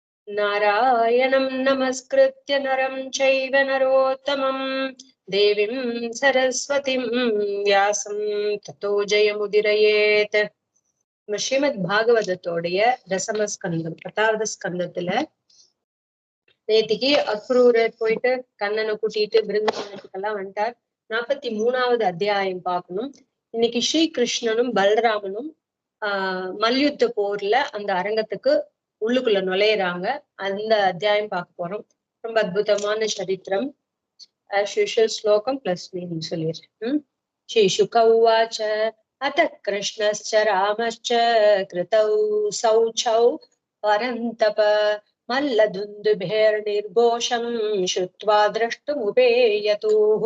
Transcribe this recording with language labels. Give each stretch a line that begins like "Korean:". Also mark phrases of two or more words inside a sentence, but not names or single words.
Sanskrit: नारायणं नमस्कृत्य नरं चैव नरोत्तमं देवीं सरस्वतीं व्यासं ततो जयमुदीरयेत्.
Tamil: ஸ்ரீமத் பாகவதத்தோடைய தசமஸ்கந்தம் 10வது ஸ்கந்தத்துல நேத்திக்கு அக்ரூரர் போயிட்டு கண்ணனை கூட்டிட்டு பிருந்தாவனத்துக்கெல்லாம் வந்துட்டார். 43வது அத்தியாயம் பார்க்கணும். இன்னைக்கு ஸ்ரீகிருஷ்ணனும் பலராமனும் மல்யுத்த போர்ல அந்த அரங்கத்துக்கு உள்ளுக்குள்ள நுழையிறாங்க. அந்த அத்தியாயம் பார்க்க போறோம். ரொம்ப அற்புதமான சரித்திரம்.
English: as usual
Tamil: ஸ்லோகம்
English: plus meaning
Tamil: சொல்லிடுறேன்.
Sanskrit: श्री शुक उवाच अथ कृष्णश्च रामश्च कृतौ शौचौ परन्तप मल्लदुन्दुभेर्निर्घोषं श्रुत्वा द्रष्टुमुपेयतुः.